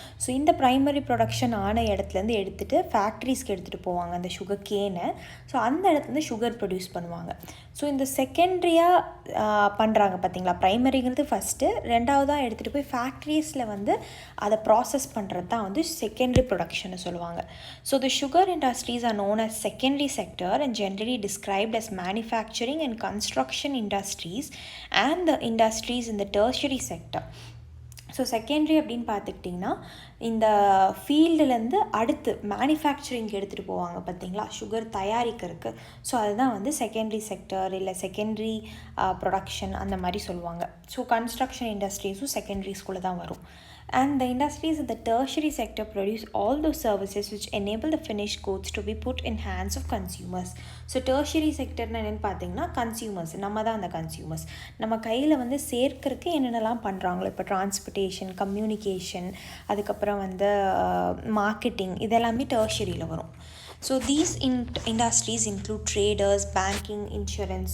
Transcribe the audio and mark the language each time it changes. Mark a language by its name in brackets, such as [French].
[Tamil] So இந்த primary production ஆன இடத்துலேருந்து எடுத்துகிட்டு ஃபேக்ட்ரிஸ்க்கு எடுத்துகிட்டு போவாங்க அந்த சுகர் கேனை. ஸோ அந்த இடத்துலேருந்து சுகர் ப்ரொடியூஸ் பண்ணுவாங்க. ஸோ இந்த செகண்ட்ரியாக பண்ணுறாங்க பார்த்தீங்களா, ப்ரைமரிங்கிறது ஃபஸ்ட்டு, ரெண்டாவதாக எடுத்துகிட்டு போய் ஃபேக்ட்ரிஸில் வந்து அதை ப்ராசஸ் பண்ணுறது தான் வந்து செகண்டரி ப்ரொடக்ஷன்னு சொல்லுவாங்க. [English] So the sugar industries are known as secondary sector and generally described as manufacturing and construction industries and the industries in the tertiary sector. [Tamil] So secondary அப்படின்னு பார்த்துக்கிட்டிங்கன்னா இந்த ஃபீல்டுலேருந்து அடுத்து மேனுஃபேக்சரிங்க்கு எடுத்துகிட்டு போவாங்க பார்த்தீங்களா, சுகர் தயாரிக்கிறதுக்கு. ஸோ அதுதான் வந்து செகண்டரி செக்டர் இல்லை செகண்டரி ப்ரொடக்ஷன் அந்த மாதிரி சொல்லுவாங்க. ஸோ கன்ஸ்ட்ரக்ஷன் இண்டஸ்ட்ரீஸும் செகண்டரிஸ்குள்ளே தான் வரும். [English] And the industries in the tertiary sector produce all those services which enable the finished goods to be put in hands of consumers. [Tamil] So tertiary sectorனா என்னென்னு பார்த்தீங்கன்னா consumers, நம்ம தான் அந்த கன்சியூமர்ஸ். நம்ம கையில் வந்து சேர்க்கறதுக்கு என்னென்னலாம் பண்ணுறாங்களோ, இப்போ டிரான்ஸ்போர்ட்டேஷன், கம்யூனிகேஷன், அதுக்கப்புறம் வந்து மார்க்கெட்டிங், இதெல்லாமே டெர்ஷரியில் வரும். [English] So these industries include traders, banking, insurance.